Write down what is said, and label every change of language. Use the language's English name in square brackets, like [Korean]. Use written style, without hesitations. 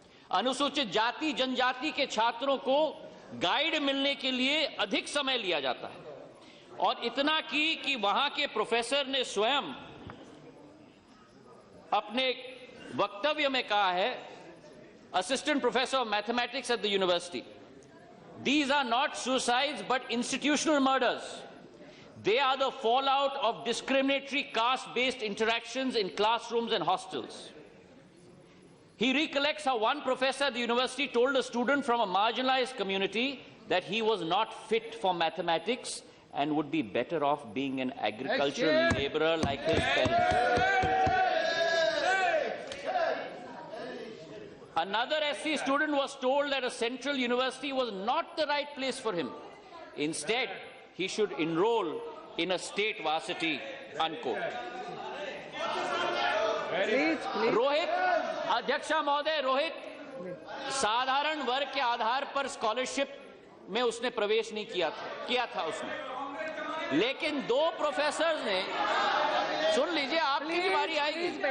[Hindi] अनुसूचित जाति जनजाति के छात्रों को गाइड मिलने के लिए अधिक समय लिया जाता है, और इतना कि वहां के प्रोफेसर ने स्वयं अपने वक्तव्य में कहा है, [English] Assistant professor of mathematics at the university, these are not suicides but institutional murders. They are the fallout of discriminatory caste-based interactions in classrooms and hostels. He recollects how one professor at the university told a student from a marginalized community that he was not fit for mathematics and would be better off being an agricultural laborer like his parents. Another SC student was told that a central university was not the right place for him. Instead, he should enroll in a state varsity, unquote. [Hindi] Rohit, अध्यक्षा महोदय, रोहित साधारण वर्ग के आधार पर scholarship में उसने प्रवेश नहीं किया था उसने, लेकिन दो प्रोफेसर ने, सुन लीजिए आपकी बारी आएगी,